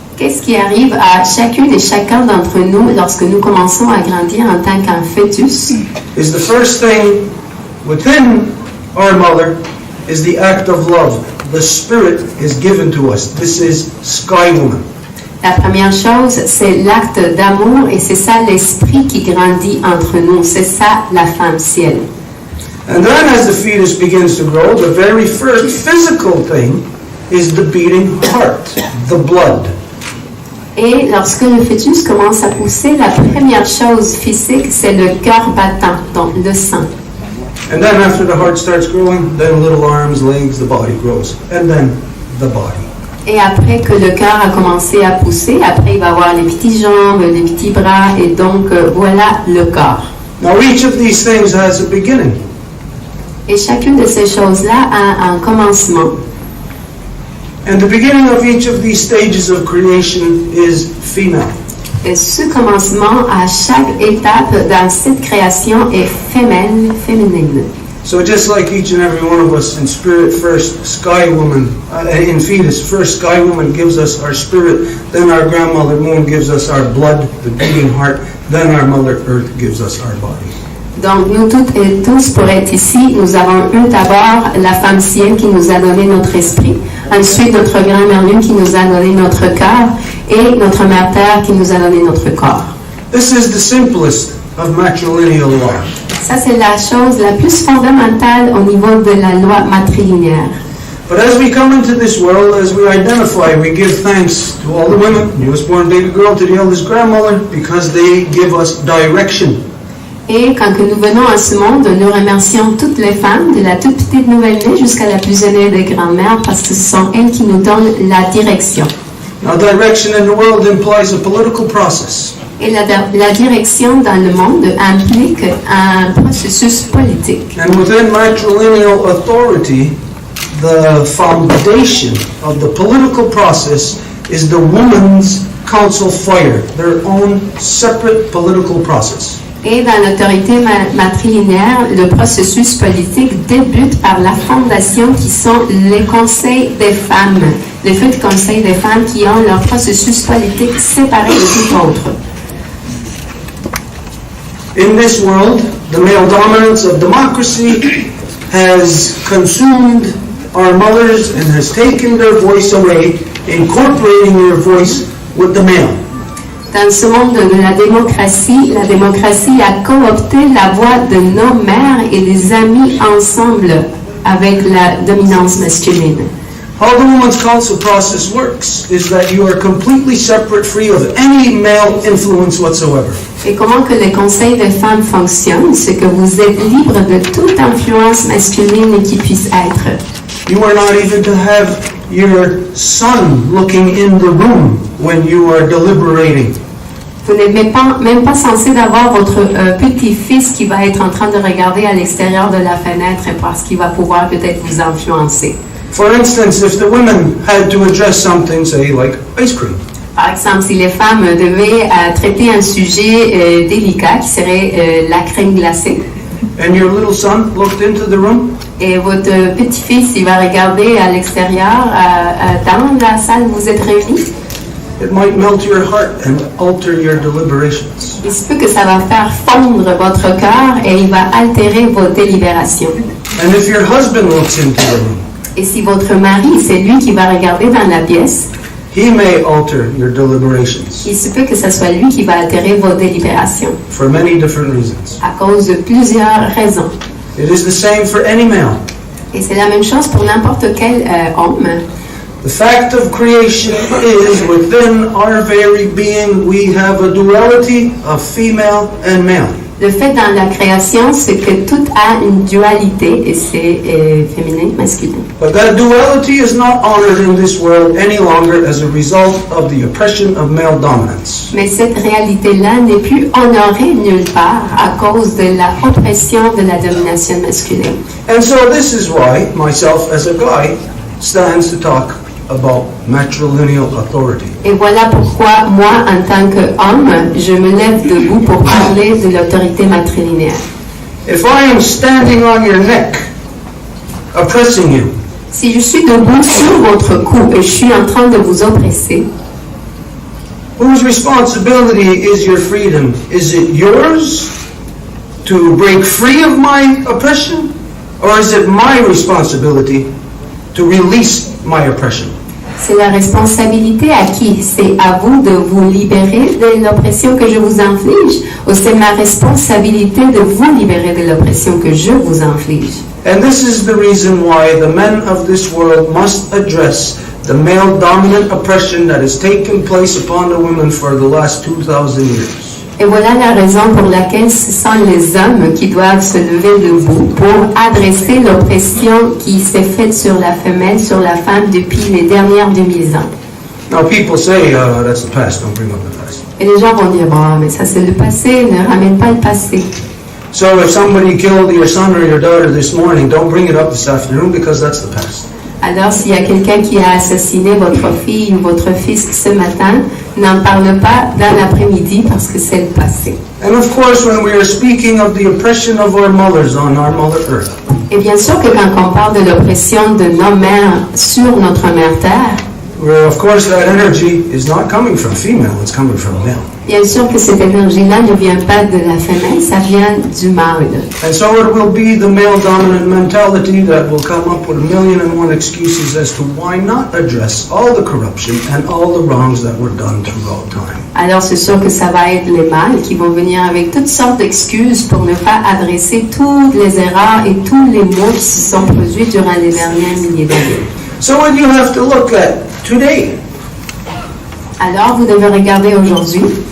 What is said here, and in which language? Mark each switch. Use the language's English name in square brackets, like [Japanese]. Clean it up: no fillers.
[French] qu'est-ce qui arrive à chacune et chacun d'entre nous lorsque nous commençons à grandir en tant qu'un fœtus? [English] Is the first thing within our mother is the act of love. The Spirit is given to us. This is Sky Woman. [French] La première chose, c'est l'acte d'amour et c'est ça l'esprit qui grandit entre nous. C'est ça la femme ciel. [English] And then as the fetus begins to grow, the very first physical thing is the beating heart, the blood. [French] Et lorsque le fœtus commence à pousser, la première chose physique, c'est le cœur battant, donc le sang. [English] And then after the heart starts growing, then little arms, legs, the body grows. And then the body. [French] Et après que le cœur a commencé à pousser, après il va avoir les petites jambes, les petits bras, et donc voilà le corps. [English] Now each of these things has a beginning. [French] Et chacune de ces choses-là a un commencement. [English] And the beginning of each of these stages of creation is female. [French] Et ce commencement à chaque étape dans cette création est féminine. [English] So just like each and every one of us in spirit, first Sky Woman, in fetus, first Sky Woman gives us our spirit, then our grandmother Moon gives us our blood, the beating heart, then our Mother Earth gives us our body. [French] Donc nous toutes et tous pour être ici, nous avons eu d'abord la femme ciel qui nous a donné notre esprit, ensuite notre grand-mère Lune qui nous a donné notre cœur et notre mère Terre qui nous a donné notre corps. [English] This is the simplest of matrilineal law. [French] Ça, c'est la chose la plus fondamentale au niveau de la loi matrilinéaire. [English] But as we come into this world, as we identify, we give thanks to all the women, newest born baby girl to the eldest grandmother, because they give us direction. [French] Et quand que nous venons à ce monde, nous remercions toutes les femmes, de la toute petite nouvelle-née jusqu'à la plus aînée des grands-mères, parce que ce sont elles qui nous donnent la direction. [English] Now, direction in the world implies a political process. [French] Et la direction dans le monde implique un processus politique. [English] And within matrilineal authority, the foundation of the political process is the women's council fire, their own separate political process. [French] Et dans l'autorité matrilinéaire, le processus politique débute par la fondation qui sont les conseils des femmes, les feux conseils des femmes qui ont leur processus politique séparé de tout autre. [English] In this world, the male dominance of democracy has consumed our mothers and has taken their voice away, incorporating their voice with the male. [French] Dans ce monde de la démocratie a coopté la voix de nos mères et les a mis ensemble avec la dominance masculine. [English] How the Women's Council process works is that you are completely separate, free of any male influence whatsoever. [French] Et comment que le conseil des femmes fonctionne, c'est que vous êtes libre de toute influence masculine qui puisse être. [English] You are not even to have your son looking in the room when you are deliberating. [French] Vous n'êtes même pas censé d'avoir votre petit-fils qui va être en train de regarder à l'extérieur de la fenêtre parce qu'il va pouvoir peut-être vous influencer. [English] For instance, if the women had to address something, say, like ice cream, [French] Par exemple, si les femmes devaient traiter un sujet délicat qui serait la crème glacée, [English] and your little son looked into the room, [French] et votre petit-fils il va regarder à l'extérieur dans la salle où vous êtes réunis, [English] it might melt your heart and alter your deliberations. [French] il se peut que ça va faire fondre votre cœur et il va altérer vos délibérations. [English] And if your husband looks into the room, [French] Et si votre mari, c'est lui qui va regarder dans la pièce, [English] he may alter your deliberations [French] il se peut que ce soit lui qui va altérer vos délibérations [English] for many different reasons. [French] à cause de plusieurs raisons. [English] It is the same for any male. [French] Et c'est la même chose pour n'importe quel homme. [English] The fact of creation is within our very being we have a duality of female and male. [French] Le fait dans la création, c'est que tout a une dualité et c'est féminin, masculin. [English] But that duality is not honored in this world any longer as a result of the oppression of male dominance. [French] Mais cette réalité-là n'est plus honorée nulle part à cause de la oppression de la domination masculine. [English] And so this is why myself as a guy stands to talk about matrilineal authority. [French] Et voilà pourquoi moi, en tant qu'homme, je me lève debout pour parler de l'autorité matrilinéaire. [English] If I am standing on your neck, oppressing you, [French] Si je suis debout sur votre cou et je suis en train de vous oppresser, [English] whose responsibility is your freedom? Is it yours to break free of my oppression? Or is it my responsibility to release my oppression? [French] c'est la responsabilité à qui? C'est à vous de vous libérer de l'oppression que je vous inflige ou c'est ma responsabilité de vous libérer de l'oppression que je vous inflige? [English] And this is the reason why the men of this world must address the male dominant oppression that has taken place upon the women for the last 2,000 years. [French] Et voilà la raison pour laquelle ce sont les hommes qui doivent se lever debout pour adresser l'oppression qui s'est faite sur la femelle, sur la femme depuis les dernières 2000 ans. [English] Now people say, that's the past, don't bring up the past. [French] Et les gens vont dire, bon, mais ça c'est le passé, ne ramène pas le passé. [English] So if somebody killed your son or your daughter this morning, don't bring it up this afternoon because that's the past. [French] Alors s'il y a quelqu'un qui a assassiné votre fille ou votre fils ce matin, n'en parle pas dans l'après-midi parce que c'est le passé. [English] And of course, when we are speaking of the oppression of our mothers on our Mother Earth, [French] Et bien sûr que quand on parle de l'oppression de nos mères sur notre mère Terre, [English] where of course that energy is not coming from female, it's coming from male. [French] Bien sûr que cette énergie-là ne vient pas de la femelle, ça vient du mâle. [English] And so it will be the male dominant mentality that will come up with 1,000,001 excuses as to why not address all the corruption and all the wrongs that were done throughout time. [French] Alors c'est sûr que ça va être les mâles qui vont venir avec toutes sortes d'excuses pour ne pas adresser toutes les erreurs et tous les maux qui se sont produits durant les derniers milliers d'années. [English] So what you have to look at today [French] Alors vous devez regarder aujourd'hui.